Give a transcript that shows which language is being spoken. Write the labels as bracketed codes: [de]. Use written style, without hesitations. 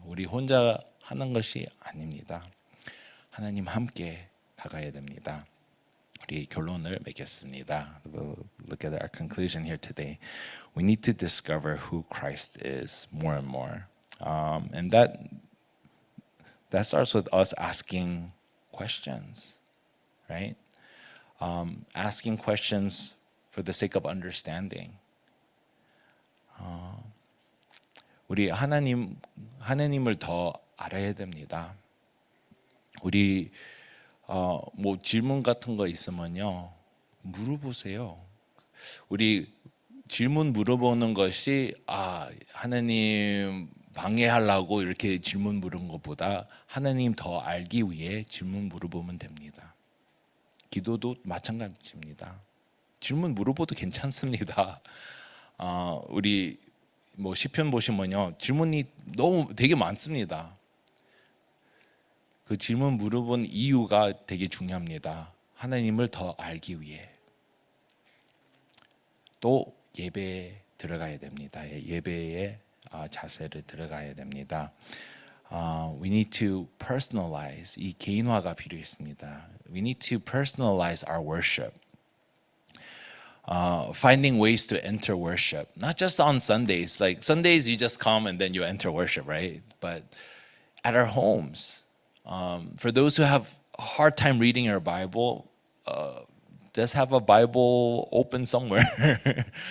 [ko] 우리 혼자 하는 것이 아닙니다. 하나님 함께 나가야 됩니다. 우리 결론을 맺겠습니다. [en] We'll look at our conclusion here today. We need to discover who Christ is more and more, and that starts with us asking questions, right? Asking questions for the sake of understanding. [ko] 우리 하나님을 더 알아야 됩니다. 우리 뭐 질문 같은 거 있으면요 물어보세요. 우리 질문 물어보는 것이 하나님 방해하려고 이렇게 질문 물은 것보다 하나님 더 알기 위해 질문 물어보면 됩니다. 기도도 마찬가지입니다. 질문 물어봐도 괜찮습니다. 우리 뭐 시편 보시면요 질문이 너무 되게 많습니다. 그 질문 물어본 이유가 되게 중요합니다. 하나님을 더 알기 위해. 또 예배에 들어가야 됩니다. 예배의 자세를 들어가야 됩니다. [en] We need to personalize. [ko] 이 개인화가 필요했습니다. [en] We need to personalize our worship. Finding ways to enter worship, not just on Sundays. Like Sundays, you just come and then you enter worship, right? But at our homes, for those who have a hard time reading your Bible, just have a Bible open somewhere.